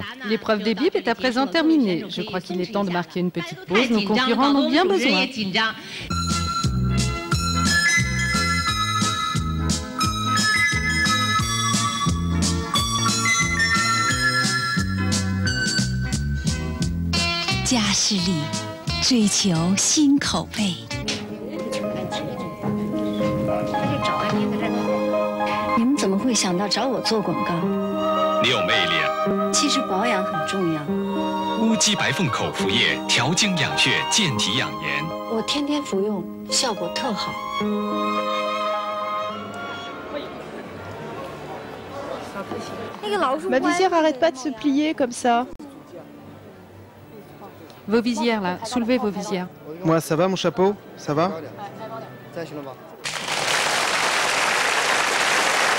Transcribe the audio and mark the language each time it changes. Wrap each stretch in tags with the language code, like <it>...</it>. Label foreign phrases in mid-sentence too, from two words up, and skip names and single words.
<fr>L'épreuve des bips est à présent terminée. Je crois qu'il est temps de marquer une petite pause. Nos concurrents en ont bien besoin.</fr> <zh>Jiashili, 追求新口味。你们怎么会想到找我做广告？你有魅力啊！其实保养很重要。乌鸡白凤口服液调经养血，健体养颜。我天天服用，效果特好。</zh> <fr>Ma visière arrête pas de se plier comme ça. Vos visières là, soulevez vos visières. Moi ça va mon chapeau? Ça va?</fr>